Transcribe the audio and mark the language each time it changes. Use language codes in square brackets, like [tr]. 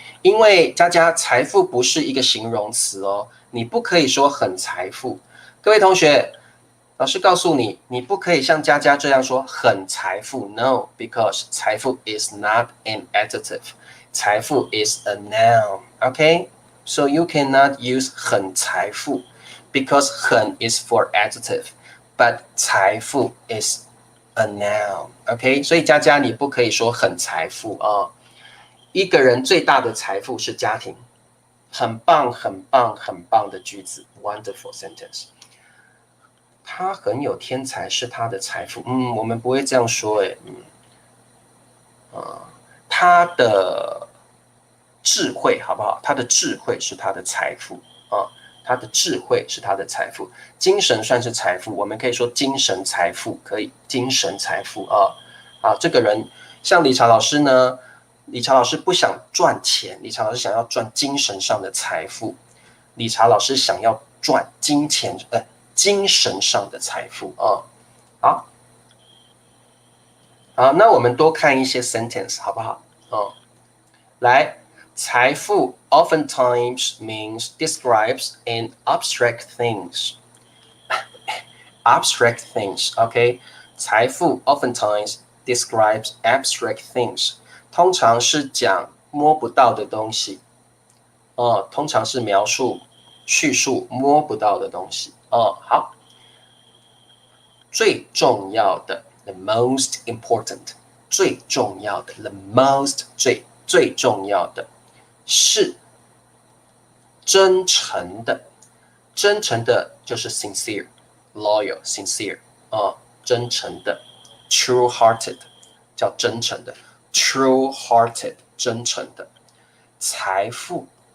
[zh] 因为佳佳，财富不是一个形容词哦，你不可以说很财富。各位同学，老师告诉你，你不可以像佳佳这样说很财富 ， [en] no, because 财富 is not an adjective， 财富 is a noun, okay? So you cannot use 很财富 because 很 is for adjective, but 财富 is a noun, okay? [zh] 所以佳佳你不可以说很财富啊。一个人最大的财富是家庭，很棒很棒很棒的句子 ， [en] wonderful sentence。 [zh] 他很有天才是他的财富，我们不会这样说，他的智慧好不好？他的智慧是他的财富啊，他的智慧是他的财富。精神算是财富，我们可以说精神财富，可以精神财富啊。啊，这个人像理查老师呢，理查老师不想赚钱，理查老师想要赚精神上的财富，理查老师想要赚精神上的财富啊。好，那我们多看一些 sentence 好不好？ [en] 来，财富 oftentimes means describes an abstract things. Abstract things, okay? 财富 oftentimes describes abstract things. [zh] 通常是讲摸不到的东西，通常是描述、叙述摸不到的东西。好，最重要的 [en] the most important， [zh] 最重要的 the most 最重要的是真诚的，真诚的就是 [en] sincere loyal sincere [zh] 真诚的 [en] true hearted [zh] 叫真诚的 true hearted 真诚的财富